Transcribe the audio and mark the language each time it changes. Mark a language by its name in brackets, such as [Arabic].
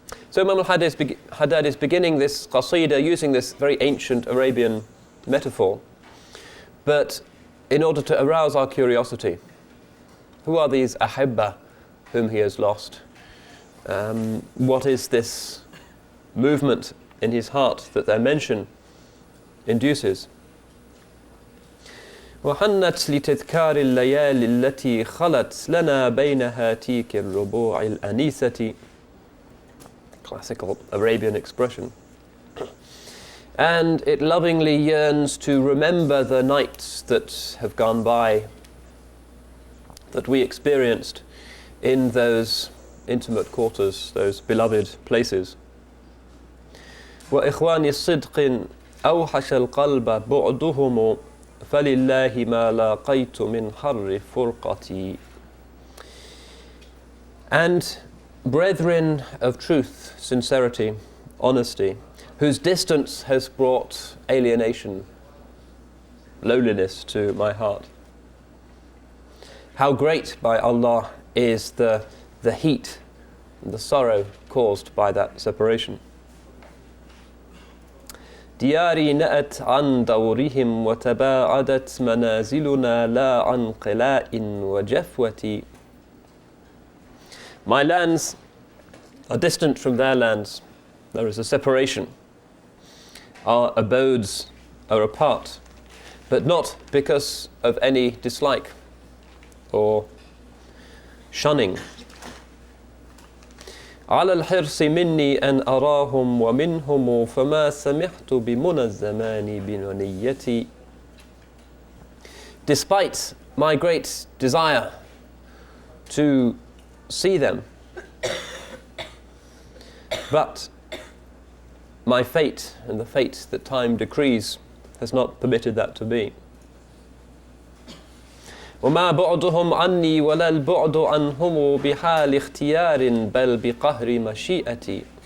[English] So Imam al-Haddad is beginning this qasida using this very ancient Arabian metaphor, but in order to arouse our curiosity. Who are these ahibba whom he has lost? what is this movement in his heart that their mention induces. [Arabic] وحنت لتذكار الليالي التي خلت لنا بين هاتيك الربوع الأنيسة. [English] Classical Arabian expression. And it lovingly yearns to remember the nights that have gone by, that we experienced in those intimate quarters, those beloved places. [Arabic] وإخواني الصدق أوحش القلب بعدهم فلله ما لاقيت من حر فرقتي. [English] And brethren of truth, sincerity, honesty, whose distance has brought alienation, lowliness to my heart. How great by Allah is the heat and the sorrow caused by that separation. [Arabic] دياري نأت عن دورهم وتباعدت منازلنا لا عن قلاء وجفوة. [English] My lands are distant from their lands. There is a separation. Our abodes are apart, but not because of any dislike or shunning. [Arabic] على الحرص مني أن أراهم ومنهم فما سمحت بمنى الزمان بنيتي. [English] Despite my great desire to see them, but my fate and the fate that time decrees has not permitted that to be. [Arabic] وما بعدهم عني ولا البعد عنهم بحال اختيار بل بقهر مشيئتي.